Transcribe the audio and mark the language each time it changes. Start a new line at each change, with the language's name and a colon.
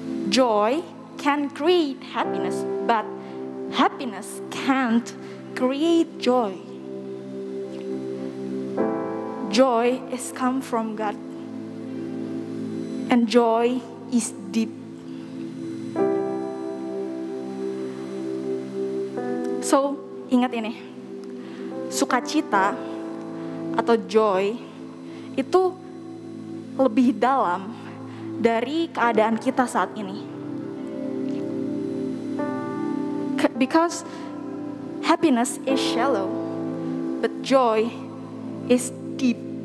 English: Joy can create happiness, but happiness can't create joy. Joy is come from God, and joy is deep.
Indonesian: So, ingat ini, sukacita atau joy itu lebih dalam dari keadaan kita saat ini.
English: Because happiness is shallow, but joy is deep.